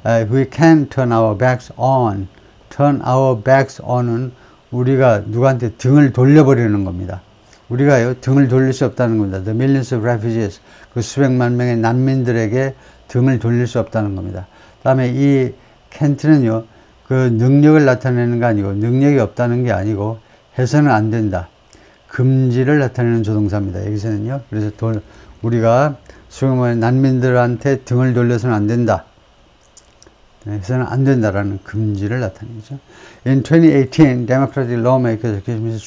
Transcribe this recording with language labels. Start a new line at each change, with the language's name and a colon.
English: We can't turn our backs on. turn our backs on
Korean: 은 우리가 누구한테 등을 돌려버리는 겁니다. 우리가요, 등을 돌릴 수 없다는 겁니다.
English: The millions of refugees,
Korean: 그 수백만 명의 난민들에게 등을 돌릴 수 없다는 겁니다. 다음에 이 can't는요, 그 능력을 나타내는 게 아니고, 능력이 없다는 게 아니고, 해서는 안 된다. 금지를 나타내는 조동사입니다. 여기서는요. 그래서 우리가 소위 난민들한테 등을 돌려서는 안 된다. 해서는 안 된다라는 금지를 나타내죠.
English: In 2018, Democratic lawmakers accused Mr.